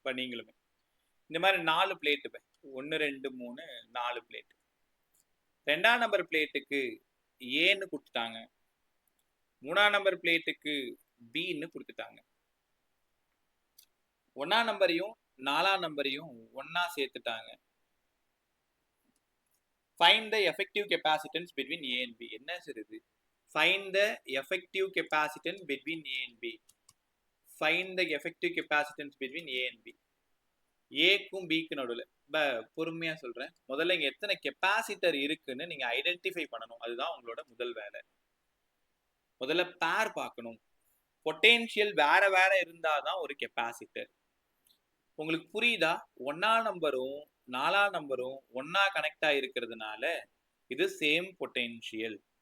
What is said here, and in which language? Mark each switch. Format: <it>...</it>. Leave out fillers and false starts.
<ta>இப்போ நீங்களுமே இந்த மாதிரி 4 பிளேட்டு, 1 2 3 4 பிளேட்டு. 2ஆம் நம்பர் பிளேட்டுக்கு ஏன்னு கொடுத்துட்டாங்க, 3ஆம் நம்பர் பிளேட்டுக்கு பின்னு கொடுத்துட்டாங்க. 1ஆம் நம்பரையும் 4ஆம் நம்பரையும் ஒன்னா சேர்த்துட்டாங்க.</ta> <en>Find the effective capacitance between A and B.</en> <ta>என்ன சார் இது?</ta> <en>Find the effective capacitance between A and B. Find the effective capacitance between A and B.</en> <ta>ஏக்கும் பிக்கு நடுவில். பொறுமையா சொல்றேன். முதல்ல இங்க எத்தனை கெப்பாசிட்டர் இருக்குன்னு நீங்க ஐடென்டிஃபை பண்ணணும். அதுதான் உங்களோட முதல் வேலை. முதல்ல பேர் பார்க்கணும். பொட்டென்ஷியல் வேற வேற இருந்தாதான் ஒரு கெப்பாசிட்டர். உங்களுக்கு புரியுதா? 1ஆம் நம்பரும் 4ஆம் நம்பரும் ஒன்னா கனெக்ட் ஆயிருக்கிறதுனால இது சேம் பொட்டென்ஷியல்.</ta>